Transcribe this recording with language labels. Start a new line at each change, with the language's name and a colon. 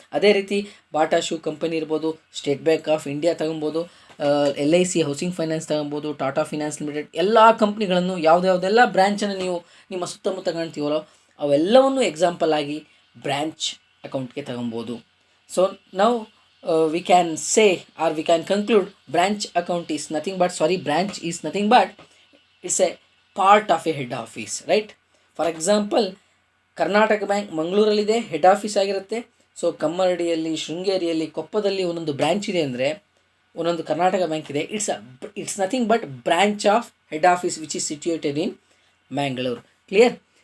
Kannada: ಅದೇ ರೀತಿ Bata shoe company ಇರ್ಬೋದು, ಸ್ಟೇಟ್ ಬ್ಯಾಂಕ್ ಆಫ್ ಇಂಡಿಯಾ ತಗೊಬೋದು, LIC ಹೌಸಿಂಗ್ ಫೈನಾನ್ಸ್ ತಗೊಬೋದು, ಟಾಟಾ ಫಿನಾನ್ಸ್ ಲಿಮಿಟೆಡ್, ಎಲ್ಲ ಕಂಪ್ನಿಗಳನ್ನು ಯಾವುದೆಲ್ಲ ಬ್ರ್ಯಾಂಚನ್ನು ನೀವು ನಿಮ್ಮ ಸುತ್ತಮುತ್ತ ಕಾಣ್ತೀವಲ್ಲೋ ಅವೆಲ್ಲವನ್ನು ಎಕ್ಸಾಂಪಲ್ ಆಗಿ ಬ್ರ್ಯಾಂಚ್ ಅಕೌಂಟ್ಗೆ ತಗೊಬೋದು.
English: So ನಾವು we can say or we can conclude branch account is nothing but branch is nothing but it's a part of a head office, right? For example,
Kannada: Karnataka bank ಮಂಗಳೂರಲ್ಲಿದೆ, head office ಆಗಿರುತ್ತೆ. So ಕಮ್ಮರಡಿಯಲ್ಲಿ, ಶೃಂಗೇರಿಯಲ್ಲಿ, ಕೊಪ್ಪದಲ್ಲಿ ಒಂದೊಂದು branch ಇದೆ ಅಂದರೆ ಒಂದೊಂದು Karnataka bank ಇದೆ.
English: It's nothing but branch of head office which is situated in Mangalore. Clear?